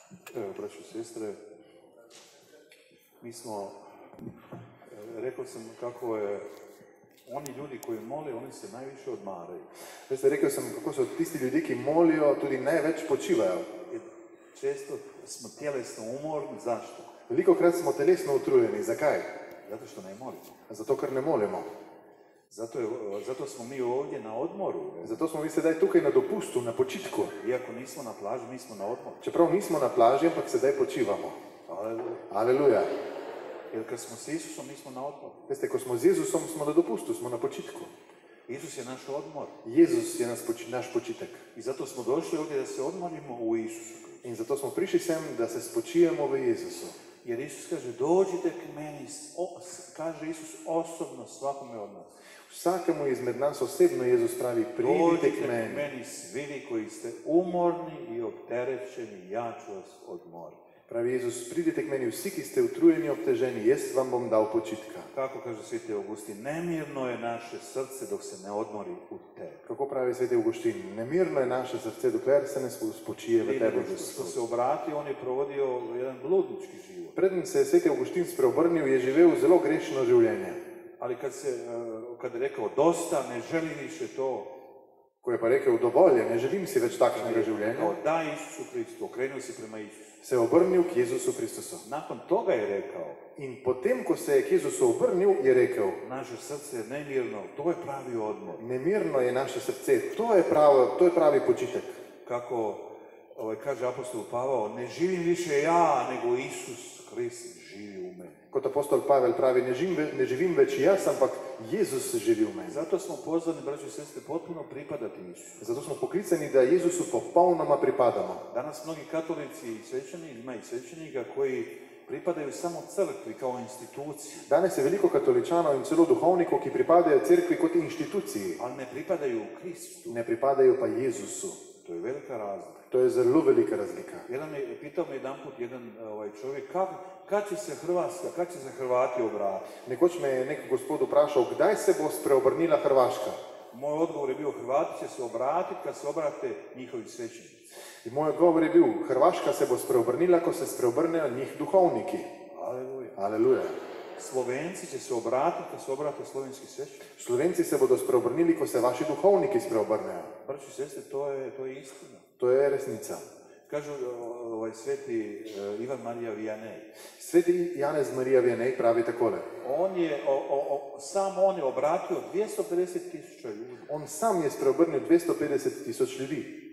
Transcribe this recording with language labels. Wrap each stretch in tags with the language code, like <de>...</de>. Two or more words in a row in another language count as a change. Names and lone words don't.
<hr>Evo, braćo i sestre, mi smo, rekao sam kako je, oni ljudi koji mole, oni se najviše odmaraju.</hr> <sl>Veste, rekel sem, kako so tisti ljudje, ki molijo, tudi največ počivajo.</sl> <hr>Često smo tjelesno umorni, zašto?</hr> <sl>Velikokrat smo telesno utrujeni. Zakaj?</sl> <hr>Zato što ne molimo.</hr> <sl>Zato, ker ne molimo.</sl> <hr>Zato smo mi ovdje na odmoru.</hr> <sl>Zato smo mi sedaj tukaj na dopustu, na počitku.</sl> <hr>Iako nismo na plaži, mi smo na odmoru.</hr> <sl>Čeprav nismo na plaži, ampak sedaj počivamo.</sl> <hr>Aleluja.</hr> <sl>Aleluja.</sl> <hr>Jer kad smo s Isusom, mi smo na odmoru.</hr> <sl>Veste, ko smo z Jezusom, smo na dopustu, smo na počitku.</sl> <hr>Isus je naš odmor.</hr> <sl>Jezus je naš počitek.</sl> <hr>I zato smo došli ovdje da se odmorimo u Isusu.</hr> <sl>In zato smo prišli sem, da se spočijemo v Jezusu.</sl> <hr>Jer Isus kaže, dođite k meni, kaže Isus osobno svakome od nas.</hr> <sl>Vsakemu izmed nas osebno Jezus pravi, pridite k meni.</sl> <hr>Dođite k meni svi vi koji ste umorni i opterećeni, ja ću vas odmoriti.</hr> <sl>Pravi Jezus, pridite k meni vsi, ki ste utrujeni, obteženi, jaz vam bom dal počitka.</sl> <hr>Kako kaže Sveti Augustin, nemirno je naše srce dok se ne odmori u tebi.</hr> <sl>Kako pravi Sveti Augustin, nemirno je naše srce dokler se ne spočije v tebi,</sl> <hr>Što se</hr> <sl>Gospod.</sl> <hr>obratio, on je provodio jedan bludnički život.</hr> <sl>Preden se je Sveti Augustin spreobrnil, je živel zelo grešno življenje.</sl> <hr>Ali kad je rekao dosta, ne želim više to,</hr> <sl>Ko je pa rekel, dovolj je, ne želim si več takšnega življenja,</sl> <hr>kao da Isusu Hristu, okrenuo si prema Isusu.</hr> <sl>se je obrnil k Jezusu Kristusu.</sl> <hr>Nakon toga je rekao,</hr> <sl>In potem, ko se je k Jezusu obrnil, je rekel,</sl> <hr>naše srce je nemirno, to je pravi odmor.</hr> <sl>nemirno je naše srce, to je pravi počitek.</sl> <hr>Kako kaže apostol Pavao, ne živim više ja, nego Isus Hrist živi u meni.</hr> <sl>Kot apostol Pavel pravi, ne živim več jaz, ampak Jezus živi v meni.</sl> <hr>Zato smo pozvani, braćo i sestre, potpuno pripadati Isusu.</hr> <sl>Zato smo poklicani, da Jezusu popolnoma pripadamo.</sl> <hr>Danas mnogi katolici i svećenici, ima i svećenika koji pripadaju samo crkvi kao instituciji,</hr> <sl>Danes je veliko katoličanov in celo duhovnikov, ki pripadajo cerkvi kot inštituciji,</sl> <hr>ali ne pripadaju Kristu.</hr> <sl>ne pripadajo pa Jezusu.</sl> <hr>To je velika razlika.</hr> <sl>To je zelo velika razlika.</sl> <hr>Pitao me jedanput jedan čovjek, kad će se Hrvati obratiti?</hr> <sl>Nekoč me je nek gospod vprašal, kdaj se bo spreobrnila Hrvaška.</sl> <hr>Moj odgovor je bio, Hrvati će se obratiti kad se obrate njihovi svećenici.</hr> <sl>In moj odgovor je bil, Hrvaška se bo spreobrnila, ko se spreobrnejo njih duhovniki.</sl> <hr>Aleluja.</hr> <sl>Aleluja.</sl> <hr>Slovenci će se obratiti kad se obrate slovenski svećenici.</hr> <sl>Slovenci se bodo spreobrnili, ko se vaši duhovniki spreobrnejo.</sl> <hr>Braćo i sestre, to je istina.</hr> <sl>To je resnica.</sl> <hr>Kažu sveti Ivan Marija Vianney.</hr> <sl>Sveti Janez Marija Vianney pravi takole.</sl> <hr>Sam on je obratio 250.000 ljudi.</hr> <sl>On sam je spreobrnil 250.000 ljudi.</sl>